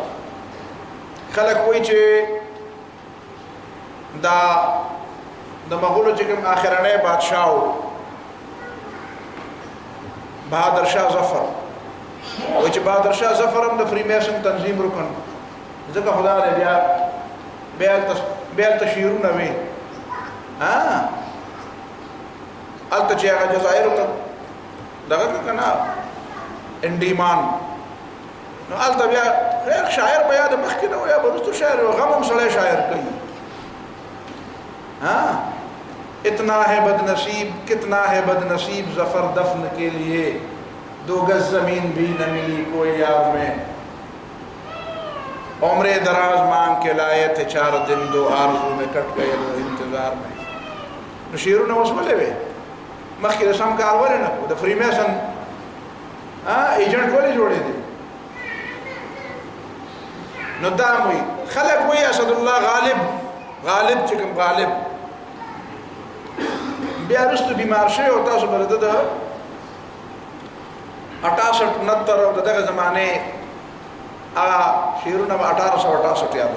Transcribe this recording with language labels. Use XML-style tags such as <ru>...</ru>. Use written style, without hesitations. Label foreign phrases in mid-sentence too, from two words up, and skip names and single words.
<ps>خلک وایي چې دا د مغولو چې کوم آخرنی بادشاه و بهادر شاه ظفر، وایي چې بهادر شاه ظفر هم د فری میسن تنظیم رکن، ځکه خدا دې بیا هلته شعرونه وي هلته چې هغه جزایرو ته دغه که نه انډیمان، نو هلته بیا خیر شاعر به یا د مخکې نه و یا به وروستو شاعر و، غم هم سړی شاعر کوي.</ps> <ur>اتنا ہے بد نصیب کتنا ہے بد نصیب ظفر دفن کے لیے 2 گز زمین بھی نہ ملی کوئی یار میں، عمر دراز مانگ کے لائے تھے 4 दिन 2 آرزو میں کٹ گئے وہ انتظار میں.</ur> <ps>نو شعرونه اوس ولې وې مخکې د سم کار ولې نه د فری میسن ایجنټ ولې جوړې دي. نو دا وایي خلک وایي اسد الله غالب چې کوم غالب بیا وروسته بیمار شوی او تاسو به د 68 69 او دغه زمانې هغه شعرونه 1868 یادو.</ps>